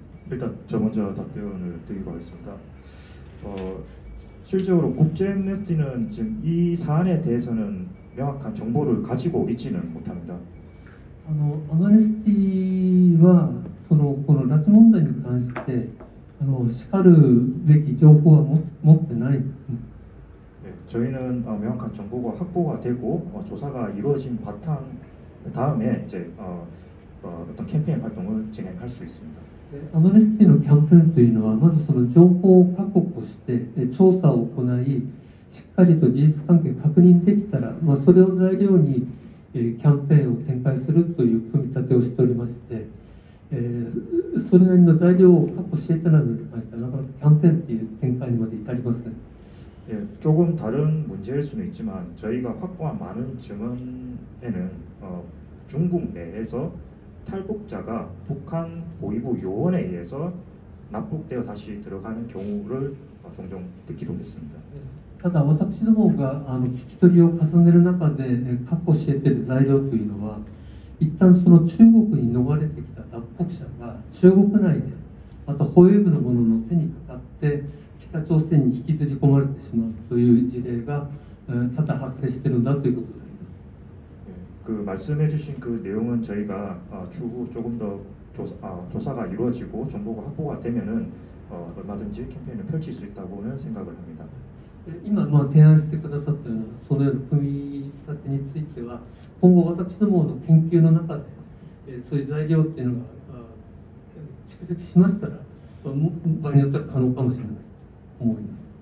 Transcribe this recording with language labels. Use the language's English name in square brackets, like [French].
[Korean] 일단 저 먼저 답변을 드리고 하겠습니다. 실질적으로 국제애니스티는 지금 이 사안에 대해서는 명확한 정보를 가지고 있지는 못합니다. [Japanese] アムネスティはこの拉致問題に関してしかるべき情報は持ってないですね。 [Korean] 저희는 명확한 정보가 확보가 되고 조사가 이루어진 바탕 다음에 이제 어떤 캠페인 활동을 진행할 수 있습니다. [Japanese] アマネスティのキャンペーンというのは、まずその情報を確保して調査を行い、しっかりと事実関係確認できたら、それを材料にキャンペーンを展開するという組み立てをしておりまして、それなりの材料を確保していたのに関しては、なかなかキャンペーンという展開にまで至りません。 [Korean] 조금 다른 문제일 수는 있지만 저희가 확보한 많은 증언에는 중국 내에서 탈북자가 북한 보위부 요원에 의해서 납북되어 다시 들어가는 경우를 종종 듣기도 했습니다. [Japanese] ただ私どもが聞き取りを重ねる中で確保している材料というのは、一旦その中国に逃れてきた脱北者が中国内でまた保衛部の者の手にかかって北朝鮮に引きずり込まれてしまうという事例が多々発生しているんだということであります。 [Korean] 그 말씀해주신 그 내용은 저희가 추후 조금 더 조사가 이루어지고 정보가 확보가 되면은 얼마든지 캠페인을 펼칠 수 있다고는 생각을 합니다. [Japanese] 今提案してくださったようなそのような組み立てについては、今後私どもの研究の中でそういう材料っていうのが蓄積しましたら、場合によっては可能かもしれないと思います。